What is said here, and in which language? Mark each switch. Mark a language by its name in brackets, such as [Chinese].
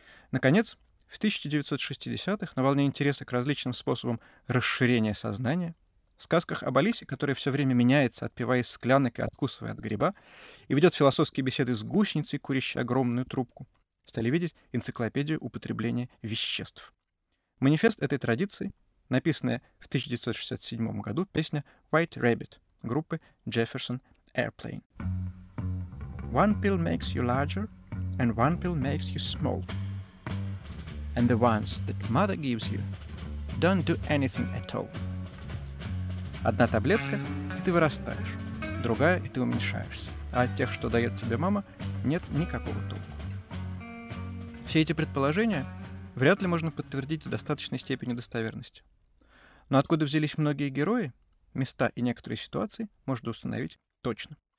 [Russian] Наконец, в 1960-х на волне интереса к различным способам расширения сознания, в сказках об Алисе, которая все время меняется, отпиваясь склянок и откусывая от гриба, и ведет философские беседы с гусеницей, курящей огромную трубку, стали видеть энциклопедию употребления веществ. Манифест этой традиции, написанная в 1967 году песня «White Rabbit» группы Jefferson Airplane. [English] One pill makes you larger, and one pill makes you small. And the ones that mother gives you, don't do anything at all. [Russian] Одна таблетка, и ты вырастаешь. Другая, и ты уменьшаешься. А от тех, что дает тебе мама, нет никакого толку. Все эти предположения вряд ли можно подтвердить с достаточной степенью достоверности. Но откуда взялись многие герои, места и некоторые ситуации можно установить точно.